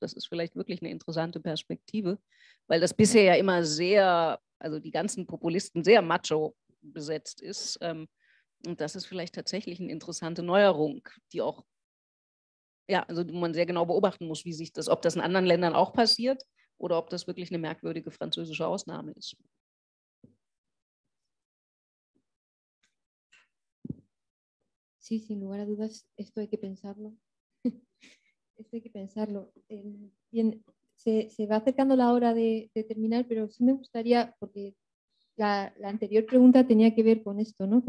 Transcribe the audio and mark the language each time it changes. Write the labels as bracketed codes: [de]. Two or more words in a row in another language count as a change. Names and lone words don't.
[de] Das ist vielleicht wirklich eine interessante Perspektive, weil das bisher ja immer sehr, also die ganzen Populisten sehr macho besetzt ist. Und das ist vielleicht tatsächlich eine interessante Neuerung, die auch, ja, also man sehr genau beobachten muss, wie sich das, ob das in anderen Ländern auch passiert oder ob das wirklich eine merkwürdige französische Ausnahme ist. [es] Sí, sin lugar a dudas, esto hay que pensarlo. Esto hay que pensarlo. Bien, se va acercando la hora de terminar, pero sí me gustaría, porque la anterior pregunta tenía que ver con esto, ¿no?